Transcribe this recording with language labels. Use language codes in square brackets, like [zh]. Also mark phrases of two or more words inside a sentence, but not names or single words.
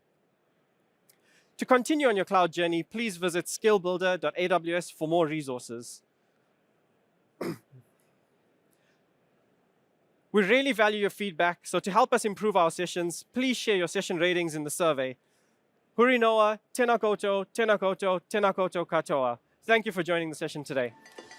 [en] To continue on your cloud journey, please visit skillbuilder.aws for more resources. We really value your feedback, so to help us improve our sessions, please share your session ratings in the survey. [mi] Huri noa, tēnā koutou, tēnā koutou, tēnā koutou katoa. [en] Thank you for joining the session today.